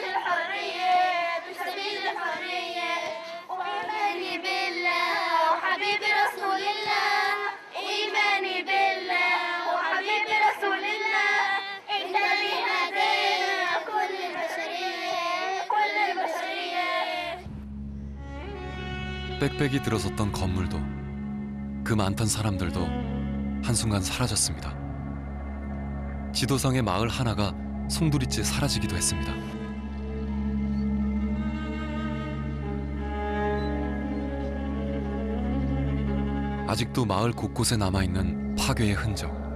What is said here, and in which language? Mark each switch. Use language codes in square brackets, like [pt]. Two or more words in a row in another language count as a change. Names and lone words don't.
[ar] الحرية بسبيل الحرية، وإيماني بالله وحبيبي رسول الله، إيماني بالله وحبيبي رسول الله، أنت اللي هدينا كل البشرية كل البشرية. [ko] 빽빽이 들어섰던 건물도 그 많던 사람들도 한순간 사라졌습니다. 지도상의 마을 하나가 송두리째 사라지기도 했습니다. 아직도 마을 곳곳에 남아있는 파괴의 흔적.